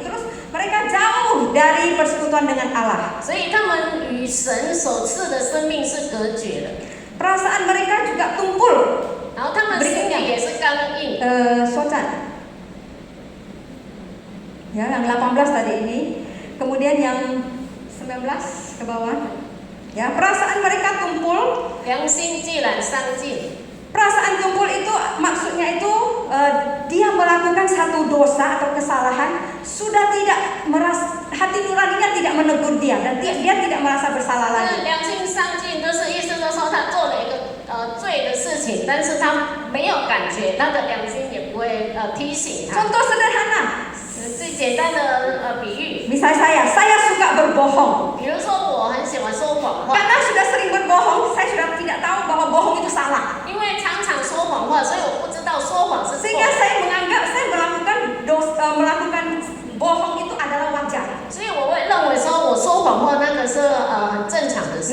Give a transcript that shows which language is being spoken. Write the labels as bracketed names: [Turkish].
[Indonesian] Terus mereka jauh dari persekutuan dengan Allah. [Chinese] 所以他们与神所赐的生命是隔绝的， [Indonesian] Perasaan mereka juga tumpul. [Chinese] 然后他们心里也是刚硬。 Socan. [Indonesian] Ya, yang 18 tadi ini. Kemudian yang 19 ke bawah. Ya, perasaan mereka tumpul. [Chinese] 良心既然伤尽， [Indonesian] Perasaan tumpul itu maksudnya itu dia melakukan satu dosa atau kesalahan, sudah tidak merasa, hati nuraninya tidak menegur dia dan dia tidak merasa bersalah [Chinese] 那 [Indonesian] lagi. [Chinese] 良心伤尽，就是意思就是说他做了一个罪的事情，但是他没有感觉，他的良心也不会提醒他。 [Indonesian] Contoh sederhana, [Chinese] 最简单的比喻， [Indonesian] misalnya saya suka berbohong. [Chinese] 比如说我很喜欢说谎话， [Indonesian] Karena sudah sering berbohong, saya sudah tidak tahu bahwa bohong itu salah. [Chinese] 因为常常说谎话，所以我不知道说谎是错 [Indonesian] Sehingga [Chinese] 的， [Indonesian] saya menganggap saya melakukan bohong itu adalah wajar. [Chinese] 所以我会认为说我说谎话那个是很正常的事。